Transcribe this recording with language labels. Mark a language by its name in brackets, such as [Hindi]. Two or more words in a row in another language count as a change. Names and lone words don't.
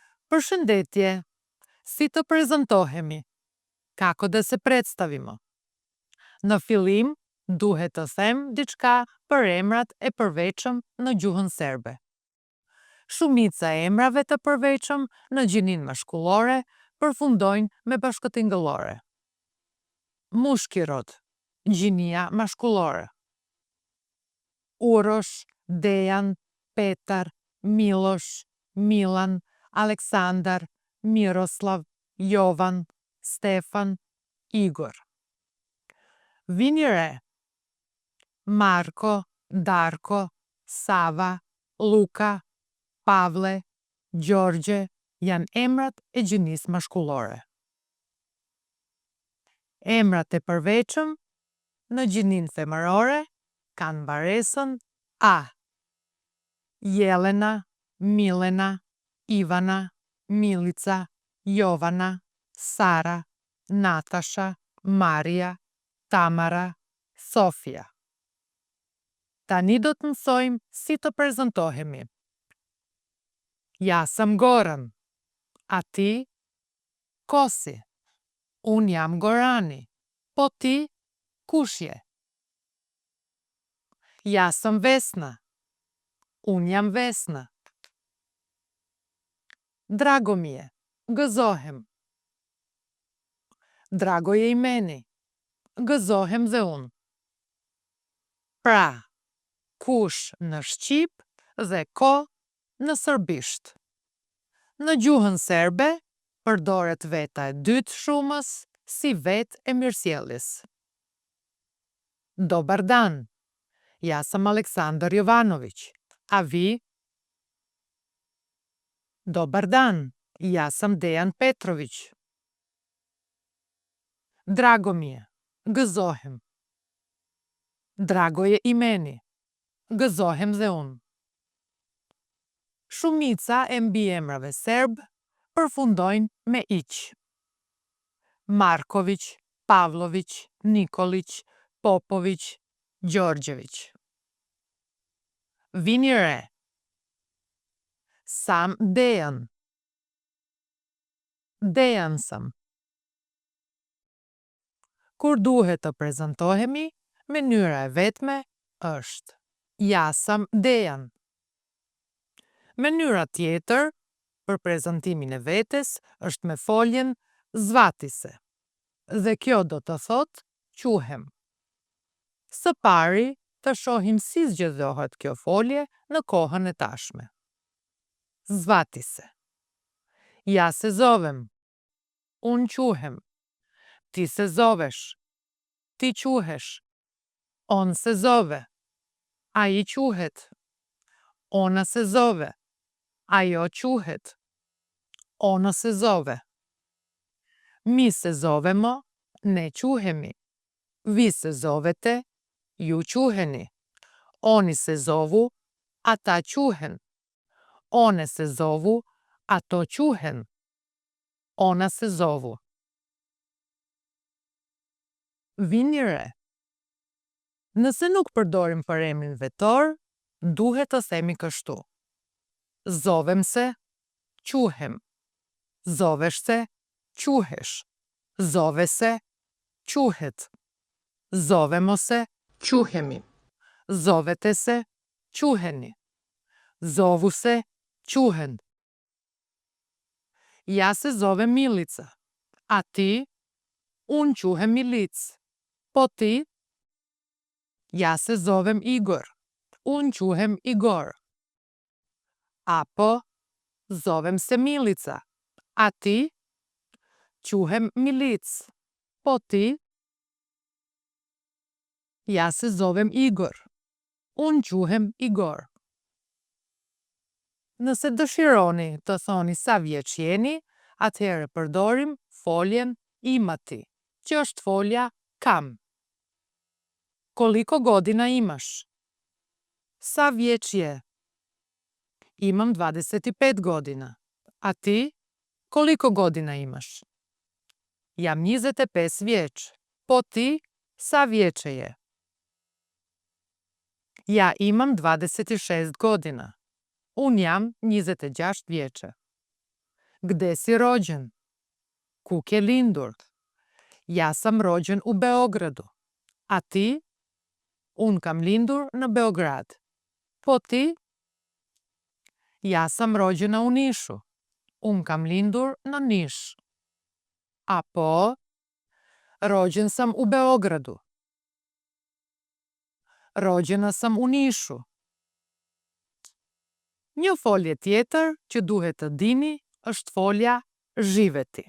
[Albanian] Përshëndetje, si të prezantohemi? [Serbian] Kako da se predstavimo? [Albanian] Në fillim, duhet të them diçka për emrat e përveçëm në gjuhën serbe. Shumica e emrave të përveçëm në gjinin mashkullore përfundojnë me bashkëtingëllore. [Serbian] Mushki rod, [Albanian] gjinia mashkullore. Urosh, Dejan, Petar, Miloš, Milan, Aleksandar, Miroslav, Jovan, Stefan, Igor. Vini re. Marko, Darko, Sava, Luka, Pavle, Gjorgje janë emrat e gjinisë mashkullore. Emrat e përveçëm në gjininë femërore kanë mbaresën A. Jelena, Milena, Ivana, Milica, Jovana, Sara, Natasha, Marija, Tamara, Sofia. Tani do të mësojmë si të prezantohemi. [Serbian] Ja sam Goran. A ti? [Albanian] Kosi. Unë jam Gorani. Po ti? Kush je? [Serbian] Ja sam Vesna. [Albanian] Unë jam Vesna. [Serbian] Drago mi je. Gëzohem. Drago je i meni. [Albanian] Gëzohem dhe unë. Pra, kush në shqip dhe ko në serbisht. Në gjuhën serbe, përdoret veta e dytë shumës si vetë e mirësjelljes. [Serbian] Dobar dan. Ja sam Aleksandar Jovanović. A vi? Dobar dan. Ja sam Dejan Petrović. Drago mi je. Gëzohem. Drago je i meni. [Albanian] Gëzohem dhe unë. Shumica e mbiemrave serb përfundojnë me iq. Marković, Pavlović, Nikolić, Popović, Gjorgjević. Vini re. [Serbian] Sam Dejan. Dejan sam. [Albanian] Kur duhet të prezantohemi, mënyra e vetme është [Serbian] ja sam Dejan. [Albanian] Mënyra tjetër për prezantimin e vetes është me foljen [Serbian] zvati se. [Albanian] Dhe kjo do të thotë quhem. Së pari të shohim si zgjedhohet kjo folje në kohën e tashme. [Serbian] Zvati se. Ja se zovem. [Albanian] Unë quhem. [Serbian] Ti se zovesh. [Albanian] Ti quhesh. [Serbian] On se zove. [Albanian] A i quhet. [Serbian] Ona se zove. [Albanian] Ajo quhet. [Serbian] Ona se zove. Mi se zovemo, [Albanian] ne quhemi. [Serbian] Vi se zovete, [Albanian] ju quheni. [Serbian] Oni se zovu, [Albanian] ata quhen. [Serbian] One se zovu, [Albanian] ato quhen. [Serbian] Ona se zovu. [Albanian] Vini re. Nëse nuk përdorim për emrin vetor, duhet të themi kështu. [Serbian] Zovem se, quhem. Zovesh se, quhesh. Zove se, quhet. Zovemo se, quhemi. Zovete se, quheni. Zovu se, quhen. Ja se zove Milica. A ti? [Albanian] Unë quhem Milic. Po ti? [Serbian] Ja se zovem Igor. [Albanian] Unë quhem Igor. Apo, [Serbian] zovem se Milica. A ti? [Albanian] Quhem Milic. Po ti? [Serbian] Ja se zovem Igor. [Albanian] Unë quhem Igor. Nëse dëshironi të thoni sa vjeç jeni, atëherë përdorim foljen imati, që është folja kam. [Serbian] Koliko godina imaš? [Albanian] Sa vjeç je? [Serbian] Imam 25 godina. A ti? Koliko godina imaš? [Albanian] Jam 25 vjeç. Po ti? Sa vječe je? [Serbian] Ja imam 26 godina. [Albanian] Unë jam 26 vječe. [Serbian] Gde si rođen? [Albanian] Ku ke lindur? [Serbian] Ja sam rođen u Beogradu. A ti? [Albanian] Unë kam lindur në Beograd. Po ti? [Serbian] Ja sam rođena u Nishu. [Albanian] Unë kam lindur në Niš. A po? [Serbian] Rođen sam u Beogradu. Rođena sam u Nishu. [Albanian] Një folje tjetër që duhet të dini është folja zhiveti.